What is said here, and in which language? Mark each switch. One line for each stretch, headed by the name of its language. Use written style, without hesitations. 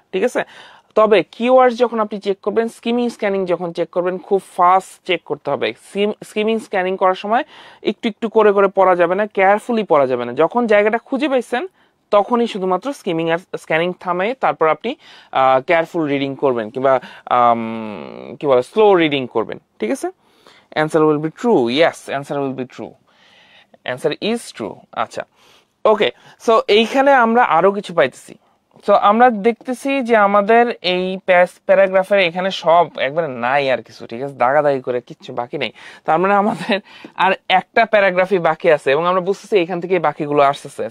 Bangla: ঠিক আছে, তবে কিওয়ার্ডস যখন আপনি চেক করবেন, স্কিমিং যখন চেক করবেন, খুব ফাস্ট চেক করতে হবে। স্কিমিং করার সময় একটু করে পড়া যাবে না, কেয়ারফুলি পড়া যাবে না। যখন জায়গাটা খুঁজে পাইছেন তখনই শুধুমাত্র স্ক্যানিং থামে, তারপর আপনি কেয়ারফুল রিডিং করবেন কিংবা কি বলে স্লো রিডিং করবেন। ঠিক আছে,
English: answer will be true. Yes, answer will be true. Answer is true.
Bangla: আচ্ছা, ওকে, সো এইখানে আমরা আরো কিছু পাইতেছি। সো আমরা দেখতেছি যে আমাদের এই প্যারাগ্রাফের এখানে সব একবারে নাই আর কিছু, ঠিক আছে, দাগাদাগি করে কিচ্ছু বাকি নেই। তার মানে আমাদের আর একটা প্যারাগ্রাফই বাকি আছে এবং আমরা বুঝতেছি এখান থেকে বাকিগুলো আসতেছে।